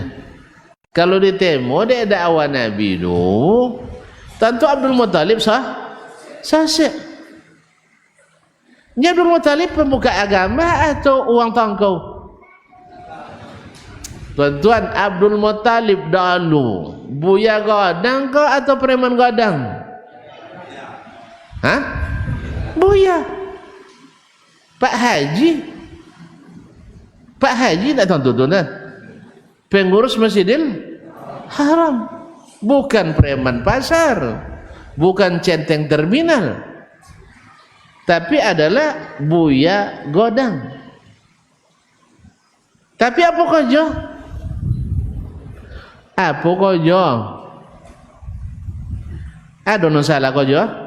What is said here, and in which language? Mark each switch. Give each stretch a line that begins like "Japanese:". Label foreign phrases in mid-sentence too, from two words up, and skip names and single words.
Indonesian: Kalau di temo dia dakwah Nabi itu, tentu Abdul Muttalib sahih. Ni Abdul Muttalib pemuka agama atau uang tangkau? Tuan-tuan, Abdul Muttalib dahulu
Minangkabau: buya gadang
Indonesian: ke atau
Minangkabau: preman gadang?
Indonesian: Buya. Pak Haji tak tahu tuan-tuan? Pengurus Masjidil Haram, bukan preman pasar, bukan centeng terminal, tapi adalah
Minangkabau: buya godang.
Indonesian: Tapi apa kerja? Ada salah kerja?